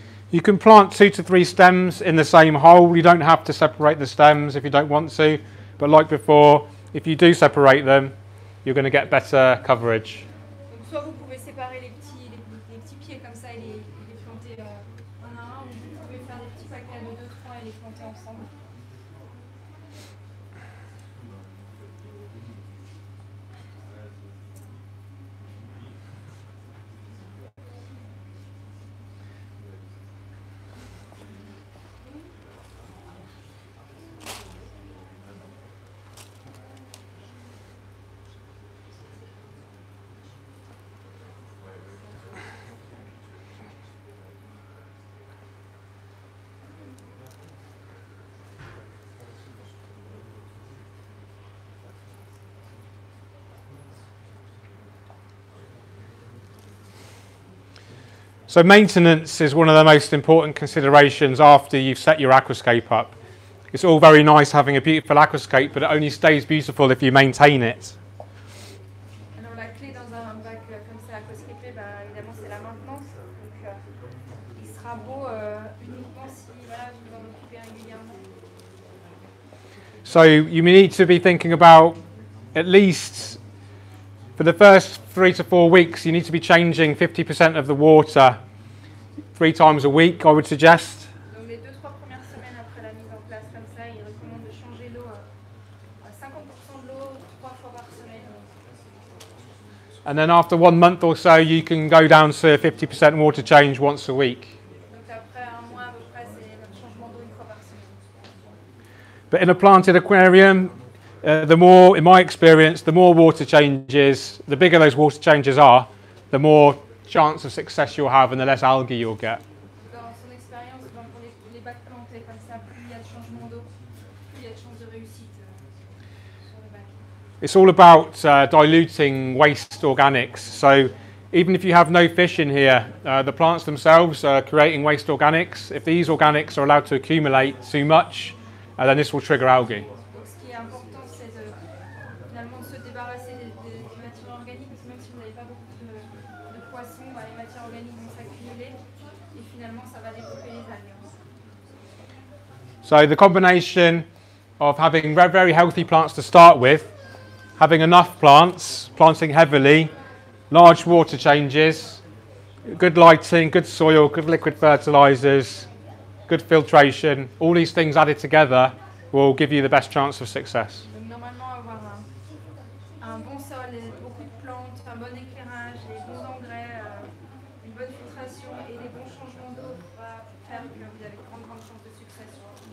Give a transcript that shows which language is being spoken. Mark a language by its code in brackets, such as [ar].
[en] You can plant 2 to 3 stems in the same hole. You don't have to separate the stems if you don't want to. But like before, if you do separate them, you're going to get better coverage. [fr] Soit vous pouvez séparer les petits pieds comme ça et les planter un à un, ou vous pouvez faire des petits paquets de 2-3 et les planter ensemble. [en] So maintenance is one of the most important considerations after you've set your aquascape up. It's all very nice having a beautiful aquascape, but it only stays beautiful if you maintain it. [fr] Alors la clé dans un bac comme ça aquascapé, évidemment c'est la maintenance. Donc il sera beau uniquement si voilà, vous en occupez régulièrement. [en] So you need to be thinking about, at least for the first 3 to 4 weeks, you need to be changing 50% of the water 3 times a week, I would suggest. [fr] Donc les 2-3 premières semaines après la mise en place comme ça, il recommande de changer l'eau à 50% de l'eau 3 fois par semaine. [en] And then after 1 month or so, you can go down to 50% water change once a week. [fr] Donc après un mois à peu près, c'est un changement d'eau 1 fois par semaine. [en] But in a planted aquarium, the more, in my experience, the more water changes, the bigger those water changes are, the more chance of success you'll have and the less algae you'll get. [fr] Dans son expérience, pour les bacs plantés comme ça, plus il y a de changement d'eau, plus il y a de chances de réussite sur le bac. [en] It's all about diluting waste organics. So even if you have no fish in here, the plants themselves are creating waste organics. If these organics are allowed to accumulate too much, then this will trigger algae. [fr] Donc ce qui est important, c'est finalement de se débarrasser des matières organiques, parce que même si vous n'avez pas beaucoup de poissons, les matières organiques vont s'accumuler et finalement ça va développer les algues. [en] So the combination of having very healthy plants to start with, having enough plants, planting heavily, large water changes, good lighting, good soil, good liquid fertilizers, good filtration, all these things added together will give you the best chance of success. [fr] Donc normalement avoir un bon sol, beaucoup de plantes, un bon éclairage, les bons engrais, une bonne filtration et les bons changements d'eau va faire que vous avez de grandes chances de succès sur